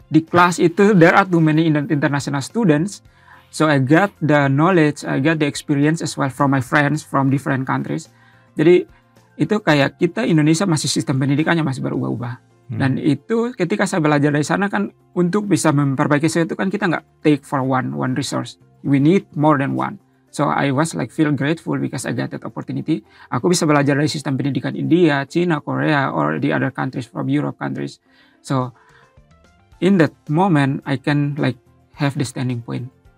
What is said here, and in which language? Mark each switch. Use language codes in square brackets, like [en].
[id] Di kelas itu [en] there are too many international students. So I got the knowledge, I got the experience as well from my friends from different countries. [id] Jadi itu kayak kita Indonesia masih sistem pendidikannya masih berubah-ubah. Dan itu ketika saya belajar dari sana kan untuk bisa memperbaiki sesuatu kan kita nggak [en] take for one resource. We need more than one. So I was like feel grateful because I got that opportunity. [id] Aku bisa belajar dari sistem pendidikan India, China, Korea, [en] or the other countries from Europe countries. So in that moment I can like have the standing point.